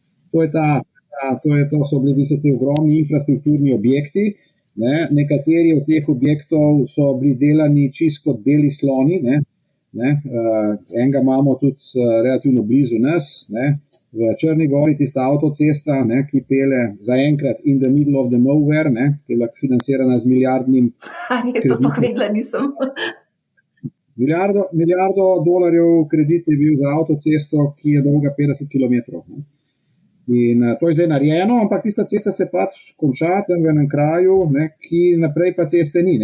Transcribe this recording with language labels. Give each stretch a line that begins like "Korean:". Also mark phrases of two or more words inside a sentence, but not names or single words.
Slovenian: To so bili ti ogromni infrastrukturni objekti. Ne. Nekateri od teh objektov so bili delani čisto kot beli sloni. Ne. Enega imamo tudi relativno blizu nas. Ne. V Črni gori tista avtocesta, ne, ki pele zaenkrat
English: in the middle of the nowhere,
Slovenian: ne, ki je bila financirana z milijardnim. Res, to sploh vedela nisem. Milijardo dolarjev kredit je bil za avtocesto, ki je dolga 50 kilometrov. In to je zdaj narejeno, ampak tista cesta se pač konča tam v enem kraju, ne, ki naprej pa ceste ni.